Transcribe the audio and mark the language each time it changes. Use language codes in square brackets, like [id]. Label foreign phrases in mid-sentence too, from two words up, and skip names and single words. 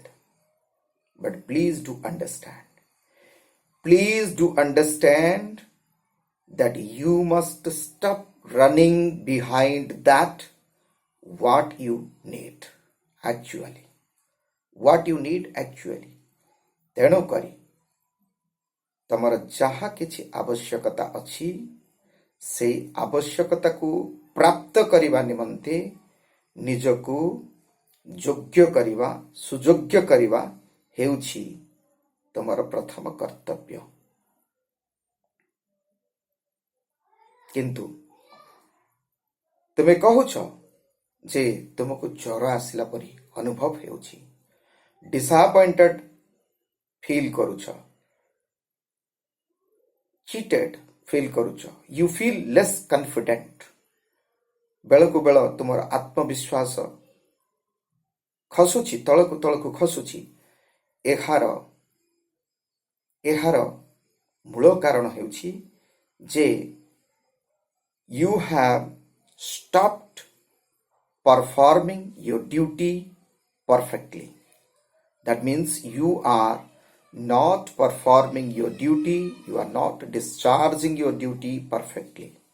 [en] But please do understand. Please do understand that you must stop running behind that what you need actually. What you need actually. [or] ତେଣୁ କରି ତମର ଯାହା କିଛି ଆବଶ୍ୟକତା ଅଛି, ସେଇ ଆବଶ୍ୟକତାକୁ ପ୍ରାପ୍ତ କରିବା ନିମନ୍ତେ ନିଜକୁ ଯୋଗ୍ୟ କରିବା, ସୁଯୋଗ୍ୟ କରିବା ହେଉଛି ତମର ପ୍ରଥମ କର୍ତ୍ତବ୍ୟ। କିନ୍ତୁ ତୁମେ କହୁଛ ଯେ ତୁମକୁ ଜ୍ୱର ଆସିଲା ପରି ଅନୁଭବ ହେଉଛି, [en] disappointed feel [or] କରୁଛ, [en] cheated feel [or] କରୁଛ, [en] you feel less confident। [or] ବେଳକୁ ବେଳ ତୁମର ଆତ୍ମବିଶ୍ୱାସ ଖସୁଛି, ତଳକୁ ତଳକୁ ଖସୁଛି। ଏହାର ମୂଳ କାରଣ ହେଉଛି ଯେ [en] you have stopped performing your duty perfectly. That means you are not performing your duty, you are not discharging your duty perfectly.